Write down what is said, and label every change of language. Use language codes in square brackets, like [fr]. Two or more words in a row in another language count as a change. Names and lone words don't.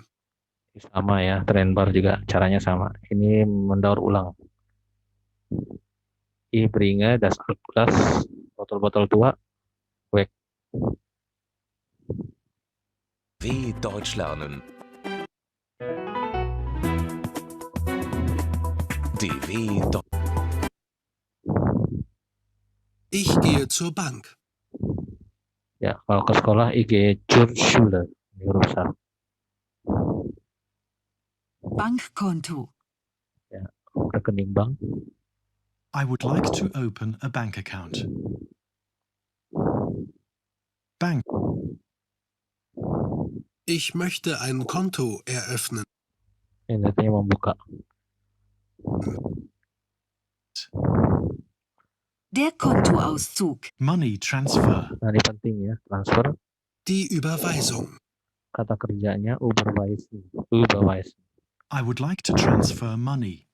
[id] Sama ya, trend bar juga caranya sama. Ini mendaur ulang. [de] Ich bringe das Altglas, [id] botol-botol tua, [de] weg. W Deutsch lernen. DW Deutsch. Ich gehe zur Bank. [id] Ya, kalau ke sekolah IG [de] zur Schule, [id] ini huruf besar. [de] Bankkonto. [id] Ya, rekening bank. [en] I would like to open a bank account. [de] Bank. Ich möchte ein Konto eröffnen. [id] Ini artinya membuka. [de] Der Kontoauszug. [en] Money transfer. [id] Nah, ini penting ya, transfer. [de] Die Überweisung. [id] Kata kerjanya überweisen. Überweisen. [en] I would like to transfer money.